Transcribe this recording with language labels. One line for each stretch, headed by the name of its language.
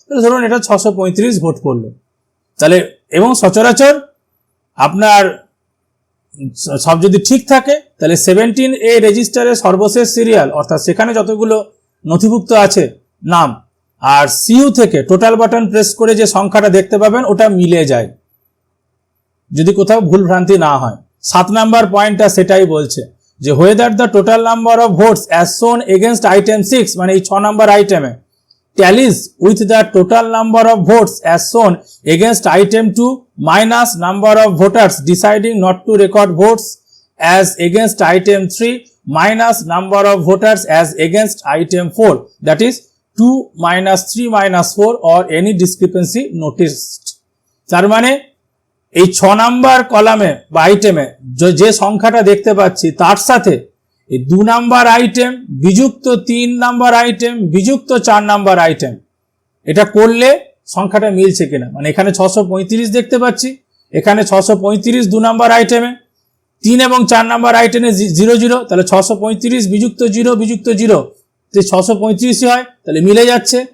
Bangla: ধরুন এটা 635 ভোট পড়লো। তাহলে এবং সচরাচর আপনার সব যদি ঠিক থাকে তাহলে 17A রেজিস্টারে সর্বশেষ সিরিয়াল অর্থাৎ সেখানে যতগুলো নথিভুক্ত আছে নাম আর সিইউ থেকে টোটাল বাটন প্রেস করে যে সংখ্যাটা দেখতে পাবেন ওটা মিলে যায়, যদি কোথাও ভুল ভ্রান্তি না হয়। 7 নাম্বার পয়েন্টটা সেটাই বলছে যে
English: whether the total number of votes as shown against item 6,
Bangla: মানে এই 6 নাম্বার আইটেমে
English: tallies with the total number of votes as shown against item 2 minus number of voters deciding not to record votes as against item 3 minus number of voters as against item 4, that is 2 minus 3 minus 4 or any discrepancy noticed.
Bangla: তার মানে এই 6 number কলামে বা আইটেমে যে সংখ্যাটা দেখতে পাচ্ছি তার সাথে এই 2 number item বিযুক্ত 3 number item বিযুক্ত 4 number item এটা করলে সংখ্যাটা মিলছে কিনা, মানে এখানে 635 দেখতে পাচ্ছি, এখানে 635 2 নাম্বার আইটেমে, 3 এবং 4 নাম্বার আইটেমে 00, তাহলে 635 বিযুক্ত 0 বিযুক্ত 0 যে 635 হয়, তাহলে মিলে যাচ্ছে।